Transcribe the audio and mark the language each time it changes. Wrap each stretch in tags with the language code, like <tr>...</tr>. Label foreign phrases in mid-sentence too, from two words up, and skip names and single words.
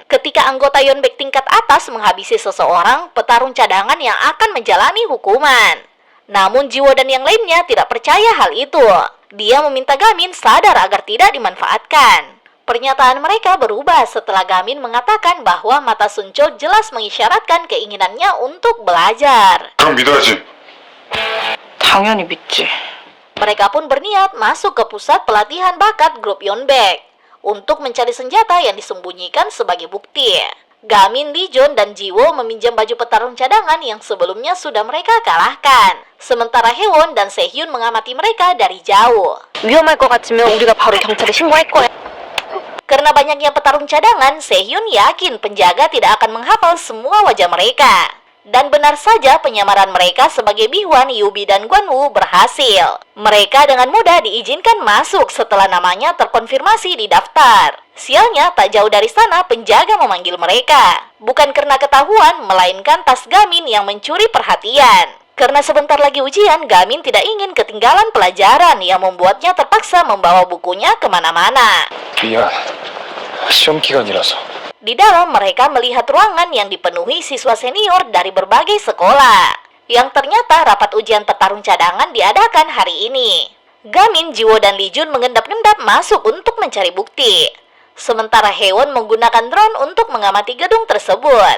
<id>Ketika anggota Yeonbaek tingkat atas menghabisi seseorang, petarung cadangan yang akan menjalani hukuman. Namun Jiwo dan yang lainnya tidak percaya hal itu. Dia meminta Gamin sadar agar tidak dimanfaatkan. Pernyataan mereka berubah setelah Gamin mengatakan bahwa mata Suncul jelas mengisyaratkan keinginannya untuk belajar.</id> <ko>그럼 믿어야지. 당연히 믿지.</ko> <id>Mereka pun berniat masuk ke pusat pelatihan bakat grup Yeonbaek untuk mencari senjata yang disembunyikan sebagai bukti. Gamin, Lee Jun, dan Jiwo meminjam baju petarung cadangan yang sebelumnya sudah mereka kalahkan. Sementara Haewon dan Sehyun mengamati mereka dari jauh.</id> <ko>위험할 것 같으면 우리가 바로 경찰에 신고할 거야.</ko> <id>Karena banyaknya petarung cadangan, Sehyun yakin penjaga tidak akan menghafal semua wajah mereka. Dan benar saja penyamaran mereka sebagai Bihwan, Yubi, dan Gwanwoo berhasil. Mereka dengan mudah diizinkan masuk setelah namanya terkonfirmasi di daftar. Sialnya, tak jauh dari sana penjaga memanggil mereka. Bukan karena ketahuan, melainkan tas Gamin yang mencuri perhatian. Karena sebentar lagi ujian, Gamin tidak ingin ketinggalan pelajaran yang membuatnya terpaksa membawa bukunya kemana-mana.</id> <ko>미안. 시험 기간이라서.</ko> <id>Di dalam mereka melihat ruangan yang dipenuhi siswa senior dari berbagai sekolah. Yang ternyata rapat ujian petarung cadangan diadakan hari ini. Gamin, Jiwo, dan Lee Jun mengendap-endap masuk untuk mencari bukti. Sementara Haewon menggunakan drone untuk mengamati gedung tersebut.</id>